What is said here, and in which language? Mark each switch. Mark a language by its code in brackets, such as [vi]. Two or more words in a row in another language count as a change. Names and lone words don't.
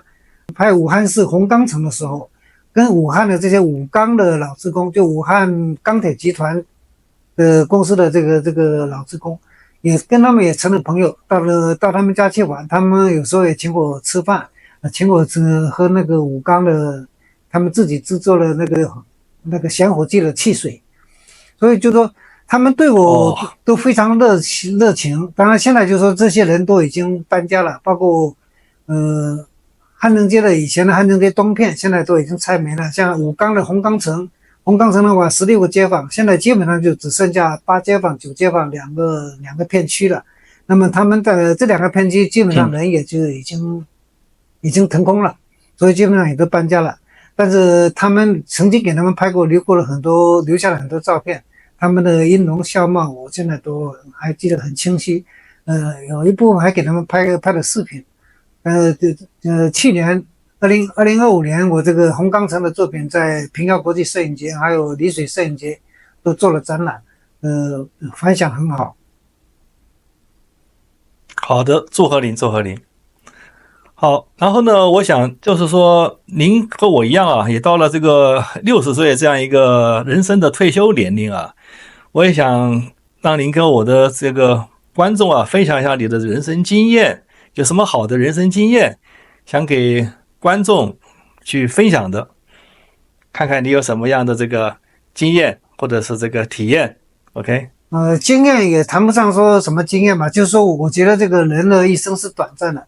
[zh] 拍武漢市紅岡城的時候，跟武漢的這些武鋼的老職工，就武漢鋼鐵集團的公司的這個老職工，也跟他們也成了朋友。到他們家去玩，他們有時候也請我吃飯，請我喝那個武鋼的他們自己製作的那個鮮火劑的汽水。所以就說他們對我都非常熱情。當然現在就說這些人都已經搬家了，包括漢能街的以前的漢能街東片現在都已經拆沒了，像武鋼的紅岡城的話16個街坊，現在基本上就只剩下8街坊9街坊兩個片區了。那麼他們的這兩個片區基本上人也就已經已經騰空了，所以基本上也都搬家了。但是他們曾經給他們拍過，留下了很多照片，他們的音容笑貌，我现在都還記得很清晰。有一部分還給他們拍了視頻。去年2025年，我這個洪剛成的作品在平遙國際攝影節還有丽水攝影節都做了展覽，反響很好。好的，祝賀您，祝賀您。好，然後呢，我想就是說，您和我一樣啊，也到了这個60歲這樣一個人生的退休年齡啊，我也想讓您跟我的這個觀眾啊，分享一下你的人生經驗，有什麼好的人生經驗想給觀眾去分享的，看看你有什麼樣的這個經驗或者是這個體驗 ，OK？經驗也談不上說什麼經驗吧，就是說我覺得這個人的一生是短暫的。